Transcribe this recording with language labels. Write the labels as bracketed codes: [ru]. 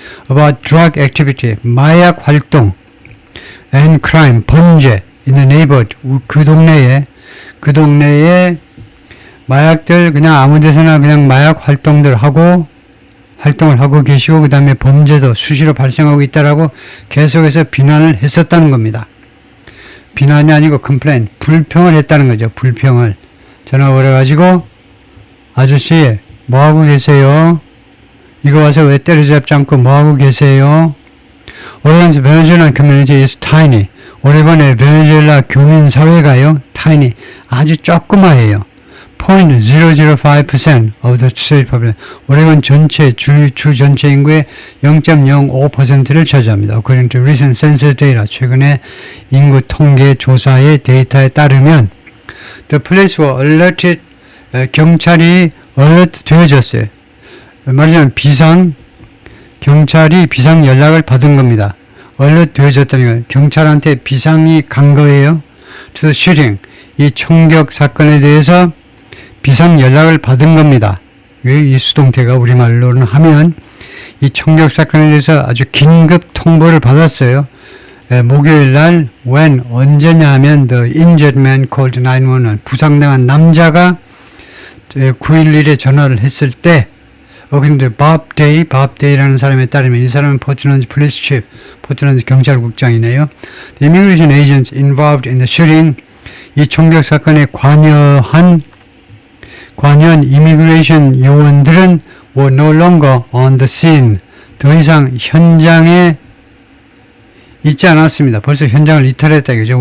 [en] about drug activity [ko] 마약 활동 [en] and crime [ko] 범죄 [en] in the neighborhood [ko] 그 동네에 마약들 그냥 아무 데서나 그냥 마약 활동을 하고 계시고 그 다음에 범죄도 수시로 발생하고 있다라고 계속해서 비난을 했었다는 겁니다. 비난이 아니고 complain, 불평을 했다는 거죠. 불평을 전화 걸어가지고 아저씨 뭐하고 계세요? 이거 와서 왜 때려잡지 않고 뭐하고 계세요? [en] 오레곤's Venezuelan community is tiny. [ko] 오레곤의 베네수엘라 교민 사회가요, tiny, 아주 조그마해요. [en] 0.005% of the state population. [ko] 오레곤 전체 주 전체 인구의 0.05%를 차지합니다. [en] According to recent census data, [ko] 최근의 인구 통계 조사의 데이터에 따르면 [en] the police were alerted, [ko] 경찰이 alert 되어졌어요. 말하자면 경찰이 비상 연락을 받은 겁니다. alert 되어졌다는 거예요. 경찰한테 비상이 간 거예요. [en] to the shooting, [ko] 이 총격 사건에 대해서 비상 연락을 받은 겁니다. 이 수동태가 우리말로는 하면 이 총격 사건에 대해서 아주 긴급 통보를 받았어요. 목요일 날 언제냐 하면 [en] the injured man called 911 [ko] 부상당한 남자가 911에 전화를 했을 때 근데 Bob Day라는 사람에 따르면 이 사람은 포틀랜드 police chief, 포틀랜드 경찰국장이네요. [en] The immigration agents involved in the shooting [ko] 이 총격 사건에 관여한 이미그레이션 요원들은 [en] were no longer on the scene. [ko] 더 이상 현장에 있지 않았습니다. 벌써 현장을 이탈했다 이거죠.